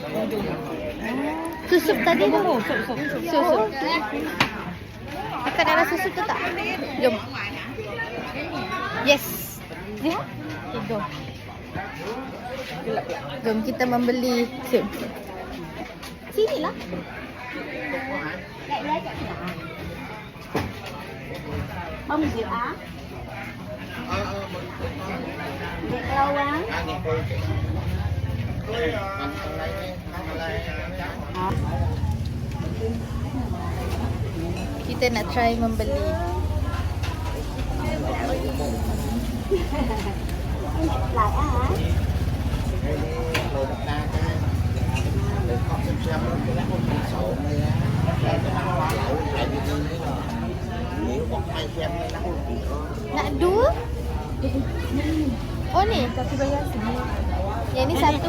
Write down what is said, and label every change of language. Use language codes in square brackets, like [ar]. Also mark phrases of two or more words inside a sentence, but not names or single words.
[ms] Tu sup tadi tu. Sup. Kakak nak rasa sup tu tak? Jom. Yes. Ziha? Okay, jom. Jom kita membeli. Sini lah. [vi] Bông rượu á. Rượu lâu á. [ms] Kita nak try membeli. [vi] Lại á hả? [ms] Nak dua? Oh ni. Tapi bayar sini. Yang ni satu.